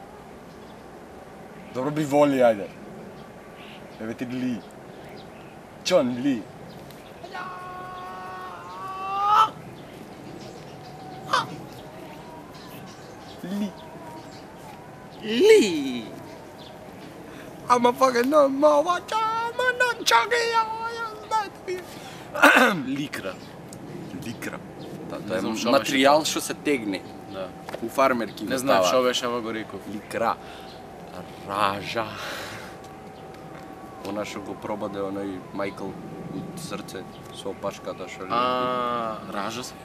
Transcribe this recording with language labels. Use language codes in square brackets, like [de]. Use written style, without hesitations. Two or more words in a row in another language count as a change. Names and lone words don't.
[mk] Добро биволи, ајде. Еве ти Ли. Чон Ли. Ли. Ли! Ама [en] fucking no мова чама на чаги [mk] Ликра. Ликра. Не Тоа е знам шо материјал што се тегне. Да. У фармерки Не знам што беше, ама го реков. Ликра. Ража. Она што го пробаде оној Майкл од срце со опашката што ли. Ража се?